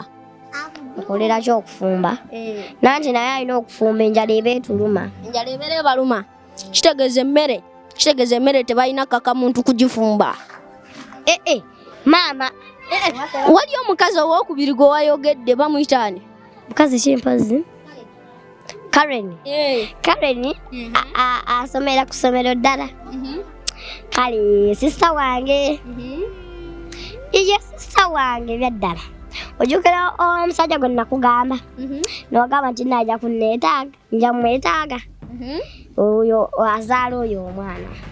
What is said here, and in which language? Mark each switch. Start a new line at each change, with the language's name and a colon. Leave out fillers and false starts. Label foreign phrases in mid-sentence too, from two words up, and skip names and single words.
Ganda: Okolera ky'okufumba. Nanti naye alina okufumba enjala eba etuluma. Enjala ebeera ebaluma. Kitegeeza emmere tebalina kaka muntu kugifumba. Maama. Wali omukazi ow'okubiri gwe wayogedde bamuyitaani? Mukazi kimpozi? Karen. Karen asomera ku ssomero ddala. Kale sista wange. Iye sista wange byaddala. Ojjukira omusajja gwe nakugamba. N'ogamba nti najja kunneetaaga, nja mwetaaga. Oyo azaala oyo omwana.